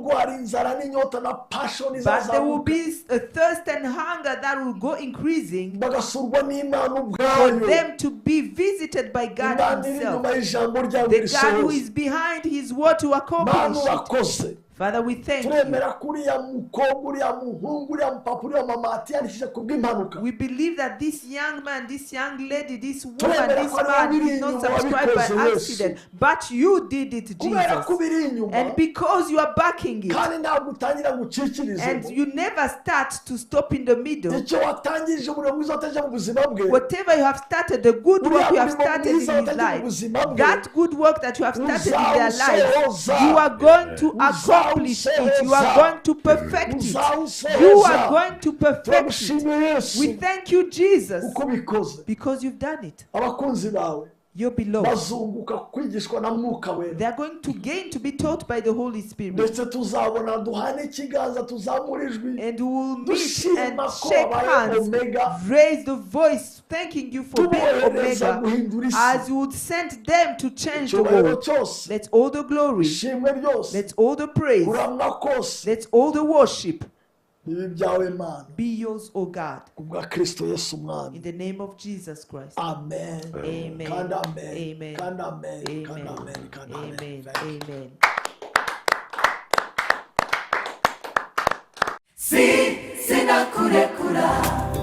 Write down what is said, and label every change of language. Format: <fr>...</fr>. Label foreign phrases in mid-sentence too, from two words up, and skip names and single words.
<en>But there will be a thirst and hunger that will go increasing for them to be visited by God Himself. The God who is behind His word to accomplish it. Father, we thank you.</en> <rw>turemera kuriya mukobwa uriya muhungu uriya mupapa uriya mama atiyandikishije kubw'impanuka.</rw> <en>We believe that this young man, this young lady, this woman,</en> <rw>Turemera</rw> <en>this</en> <rw>ko ari</rw> <en>man</en> <rw>wowe</rw> <en>did not</en> <rw>inyuma</rw> <en>subscribe by</en> <rw>wabikoze,</rw> <en>accident, but you did it,</en> <rw>kubera ko</rw> <en>Jesus.</en> <rw>biri inyuma</rw> <en>And because you are backing it,</en> <rw>kandi ntabwo utangira ngo ucikirize</rw> <en>and you never start to stop in the middle.</en> <rw>icyo watangirije umurimo mwiza wateje mu buzima bwe,</rw> <en>Whatever you have started, the good work you have started in his life, that good work that you have started in their lives, you are going to accomplish it. You are going to perfect it. You are going to perfect it. We thank you, Jesus,</en> <rw>uko bikoze.</rw> <en>because you've done it.</en> <rw>Abakunzi bawe</rw> <en>Your beloved,</en> <rw>bazunguka kwigishwa na mwuka wera,</rw> <en>they are going to gain to be taught by the Holy Spirit.</en> <rw>ndetse tuzabona duhane ikiganza tuzamura ijwi</rw> <en>And we will meet</en> <rw>dushima</rw> <en>and</en> <rw>ko</rw> <en>shake</en> <rw>wabaye</rw> <en>hands,</en> <rw>omega,</rw> <en>raise the voice, thanking you for being</en> <rw>tubohereza</rw> <en>Omega,</en> <rw>guhindura</rw> <en>as</en> <rw>isi.</rw> <en>you would send them to change the</en> <rw>Icyubahiro</rw> <en>world.</en> <rw>cyose,</rw> <en>Let all the glory,</en> <rw>ishimwe ryose,</rw> <en>let all the praise,</en> <rw>kuramwa kose</rw> <en>let all the worship</en> <rw>bibe ibyawe Mana,</rw> <en>be yours, O God,</en> <rw>kubwa Kristo Yesu Umwami.</rw> <en>in the name of Jesus Christ. Amen. Amen.</en> <rw>Kandi amen.</rw> <en>Amen.</en> <rw>Kandi amen. Kandi</rw> <en>Amen.</en> <rw>amen. Kandi amen.</rw> <en>Amen. Thank you. Amen.</en> <rw>sinakurekura</rw>